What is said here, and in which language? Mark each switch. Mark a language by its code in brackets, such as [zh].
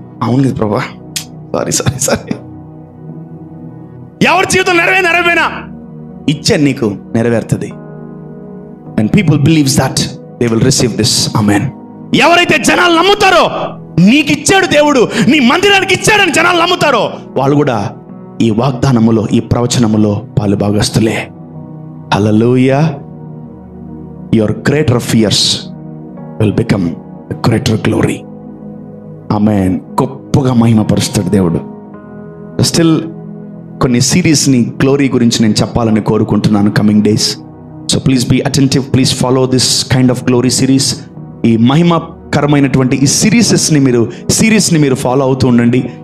[te] అవును కదా ప్రభా, సారీ. ఎవరి జీవితం నెరవేనా ఇచ్చాను, నీకు నెరవేరుతుంది. [en] And people believes that they will receive this. Amen. [te] ఎవరైతే జనాలు నమ్ముతారో నీకు ఇచ్చాడు దేవుడు, నీ మందిరానికి ఇచ్చాడని జనాలు నమ్ముతారో వాళ్ళు కూడా ఈ వాగ్దానములో, ఈ ప్రవచనములో పాలు భాగస్తులే. హల్లెలూయా. [en] Your greater fears will become a greater glory. Amen. [te] గొప్పగా మహిమపరుస్తాడు దేవుడు. [en] Still [te] కొన్ని సిరీస్ని గ్లోరీ గురించి నేను చెప్పాలని కోరుకుంటున్నాను [en] Coming days. So please be attentive, please follow this kind of glory series. [te] ఈ మహిమకరమైనటువంటి ఈ సిరీస్ని మీరు ఫాలో అవుతూ ఉండండి.